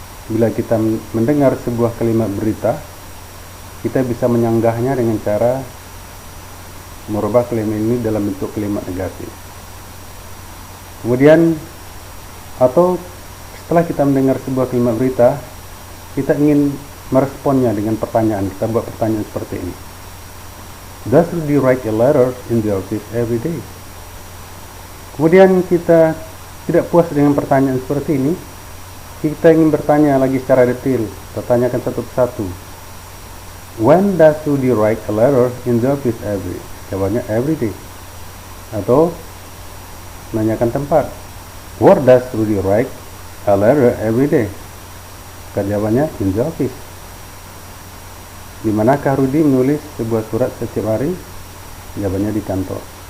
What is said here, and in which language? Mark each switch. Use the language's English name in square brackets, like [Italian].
[Indonesian] Bila kita mendengar sebuah kalimat berita, kita bisa menyanggahnya dengan cara merubah kalimat ini dalam bentuk kalimat negatif. Kemudian, atau setelah kita mendengar sebuah kalimat berita, kita ingin meresponnya dengan pertanyaan. Kita buat pertanyaan seperti ini. [English] Does Rudy write a letter in the office every day? [Indonesian] Kemudian kita tidak puas dengan pertanyaan seperti ini, kita ingin bertanya lagi secara detail. Kita tanyakan satu persatu. [English] When does Rudy write a letter in the office every day? [Indonesian] Jawabannya [English] every day. [Indonesian] Atau menanyakan tempat. [English] Where does Rudy write a letter every day? [Indonesian] Jawabannya [English] in the office. [Indonesian] Di manakah Rudy menulis sebuah surat setiap hari? Jawabannya di kantor.